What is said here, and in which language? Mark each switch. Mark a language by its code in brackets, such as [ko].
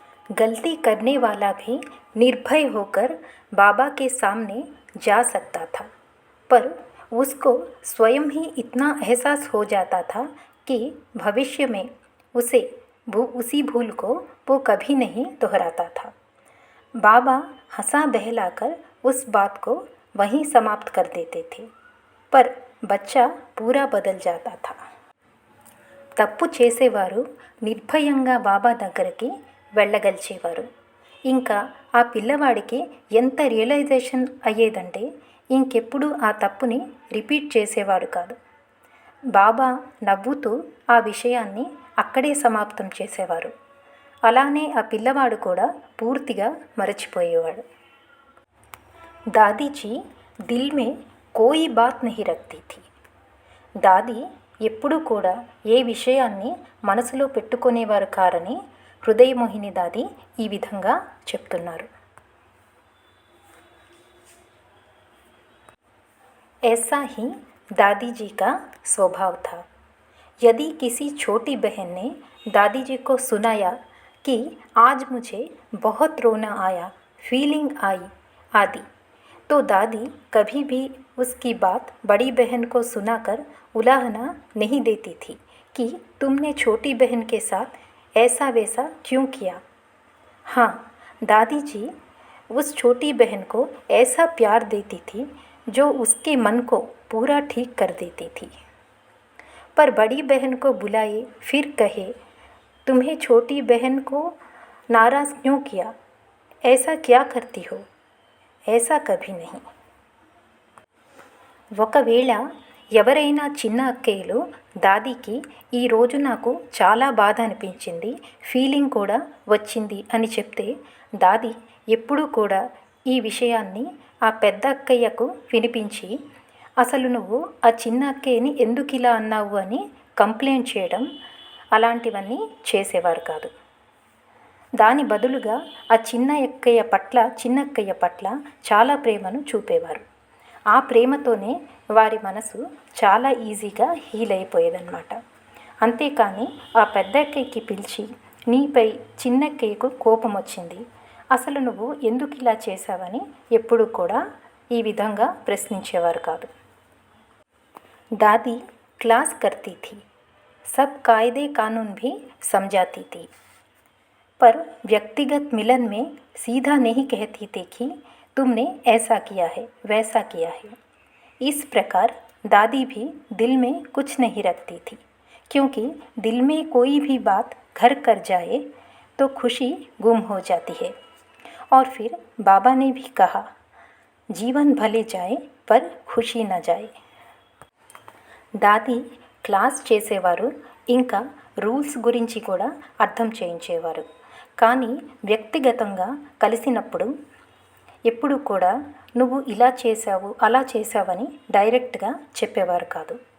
[hi] गलती करने वाला भी निर्भय होकर बाबा के सामने जा सकता था, पर उसको स्वयं ही इतना एहसास हो जाता था कि भविष्य में उसी भूल को वो कभी नहीं दोहराता था. बाबा हंसा बहलाकर उस बात को वहीं समाप्त कर देते थे, पर बच्चा पूरा बदल जाता था. [te] తప్పు చేసేవారు నిర్భయంగా బాబా దగ్గరికి వెళ్ళగలిచేవారు. ఇంకా ఆ పిల్లవాడికి ఎంత రియలైజేషన్ అయ్యేదంటే ఇంకెప్పుడు ఆ తప్పుని రిపీట్ చేసేవాడు కాదు. బాబా నవ్వుతూ ఆ విషయాన్ని అక్కడే సమాప్తం చేసేవారు. అలానే ఆ పిల్లవాడు కూడా పూర్తిగా మరచిపోయేవాడు. [hi] దాదీజీ దిల్ మే కోయి బాత్ నహీ రఖ్తీ థీ. [te] దాది ఎప్పుడూ కూడా ఏ విషయాన్ని మనసులో పెట్టుకునేవారు కారని హృదయమోహిని దాది ఈ విధంగా చెప్తున్నారు. [hi] ऐसा ही दादी जी का स्वभाव था. यदि किसी छोटी बहन ने दादी जी को सुनाया कि आज मुझे बहुत रोना आया, फीलिंग आई आदि, तो दादी कभी भी उसकी बात बड़ी बहन को सुनाकर उलाहना नहीं देती थी कि तुमने छोटी बहन के साथ ऐसा वैसा क्यों किया. हाँ, दादी जी उस छोटी बहन को ऐसा प्यार देती थी जो उसके मन को पूरा ठीक कर देती थी. पर बड़ी बहन को बुलाए फिर कहे तुम्हें छोटी बहन को नाराज़ क्यों किया, ऐसा क्या करती हो, ऐसा कभी नहीं. [te] ఒకవేళ ఎవరైనా చిన్న అక్కయ్యలు దాదీకి ఈరోజు నాకు చాలా బాధ అనిపించింది, ఫీలింగ్ కూడా వచ్చింది అని చెప్తే దాది ఎప్పుడూ కూడా ఈ విషయాన్ని ఆ పెద్ద అక్కయ్యకు వినిపించి అసలు నువ్వు ఆ చిన్న అక్కయ్యని ఎందుకు ఇలా అన్నావు అని కంప్లైంట్ చేయడం అలాంటివన్నీ చేసేవారు కాదు. దాని బదులుగా ఆ చిన్నక్కయ్య పట్ల చాలా ప్రేమను చూపేవారు. ఆ ప్రేమతోనే వారి మనసు చాలా ఈజీగా హీల్ అయిపోయేదన్నమాట. అంతేకాని ఆ పెద్ద అక్కయ్యకి పిలిచి నీపై చిన్నక్కయ్యకు కోపం వచ్చింది, అసలు నువ్వు ఎందుకు ఇలా చేశావని ఎప్పుడు కూడా ఈ విధంగా ప్రశ్నించేవారు కాదు. [hi] दादी क्लास करती थी, सब कायदे कानून भी समझाती थी, पर व्यक्तिगत मिलन में सीधा नहीं कहती थी कि तुमने ऐसा किया है वैसा किया है. इस प्रकार दादी भी दिल में कुछ नहीं रखती थी, क्योंकि दिल में कोई भी बात घर कर जाए तो खुशी गुम हो जाती है. और फिर बाबा ने भी कहा जीवन भले जाए पर खुशी न जाए. [te] దాది క్లాస్ చేసేవారు, ఇంకా రూల్స్ గురించి కూడా అర్థం చేయించేవారు. కానీ వ్యక్తిగతంగా కలిసినప్పుడు ఎప్పుడు కూడా నువ్వు ఇలా చేశావు అలా చేశావని డైరెక్ట్గా చెప్పేవారు కాదు.